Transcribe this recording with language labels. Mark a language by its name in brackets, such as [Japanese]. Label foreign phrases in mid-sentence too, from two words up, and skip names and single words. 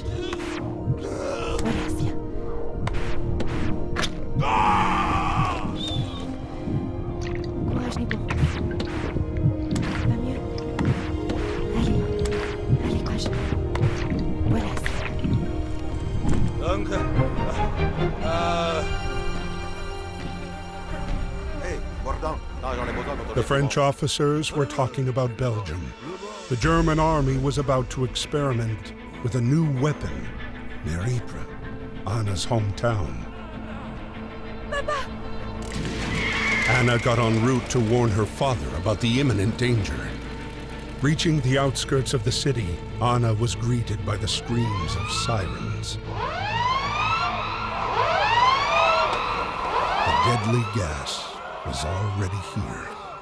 [French] Voilà, viens. Courage, Nico. Va mieux. Allez, courage. Voilà. [German] Danke. [Italian] Hey, guarda. No, non è buono. [English] The French officers were talking about Belgium. The German army was about to experiment with a new weapon near Ypres, Anna's hometown. Papa! Anna got en route to warn her father about the imminent danger. Reaching the outskirts of the city, Anna was greeted by the screams of sirens. The deadly gas was already here.